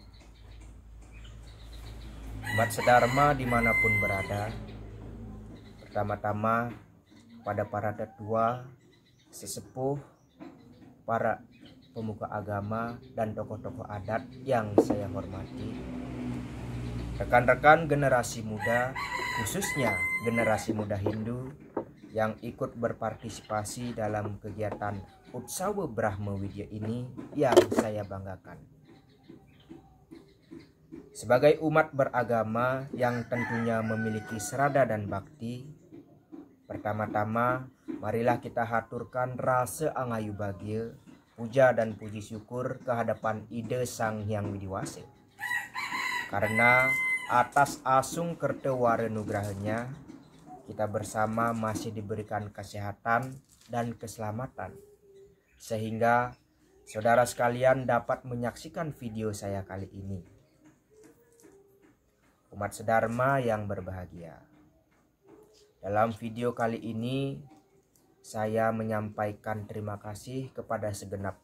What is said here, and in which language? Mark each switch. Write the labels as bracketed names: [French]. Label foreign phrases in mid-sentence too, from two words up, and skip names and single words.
[Indonesian] Umat sedharma dimanapun berada, pertama-tama pada para tetua, sesepuh, para pemuka agama dan tokoh-tokoh adat yang saya hormati, rekan-rekan generasi muda, khususnya generasi muda Hindu yang ikut berpartisipasi dalam kegiatan Utsawa Brahma Widya ini yang saya banggakan. Sebagai umat beragama yang tentunya memiliki serada dan bakti, pertama-tama marilah kita haturkan rasa [Balinese] angayu bahagia, [Indonesian] puja dan puji syukur kehadapan Ida Sang Hyang Widiwasa. Karena atas [Balinese] asung kertewara nugrahanya, [Indonesian] kita bersama masih diberikan kesehatan dan keselamatan, sehingga saudara sekalian dapat menyaksikan video saya kali ini. Umat sedharma yang berbahagia, dalam video kali ini saya menyampaikan terima kasih kepada segenap